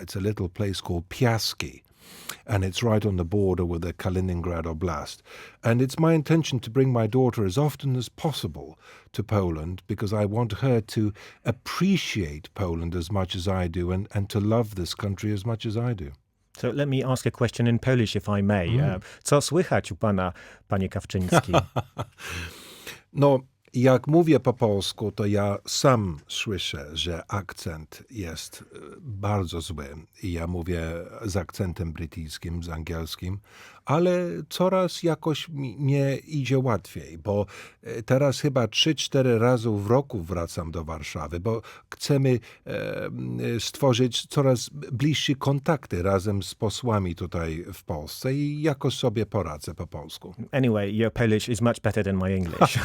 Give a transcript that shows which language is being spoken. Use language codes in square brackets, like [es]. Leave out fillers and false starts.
[en] It's a little place called Piaski, and it's right on the border with the Kaliningrad Oblast. And it's my intention to bring my daughter as often as possible to Poland, because I want her to appreciate Poland as much as I do, and to love this country as much as I do. So let me ask a question in Polish, if I may. [pl] Co słychać u pana, panie Kawczyński? No, jak mówię po polsku, to ja sam słyszę, że akcent jest bardzo zły. I ja mówię z akcentem brytyjskim, z angielskim, ale coraz jakoś mnie idzie łatwiej, bo teraz chyba 3-4 razy w roku wracam do Warszawy, bo chcemy stworzyć coraz bliższe kontakty razem z posłami tutaj w Polsce i jakoś sobie poradzę po polsku. [en] Anyway, your Polish is much better than my English.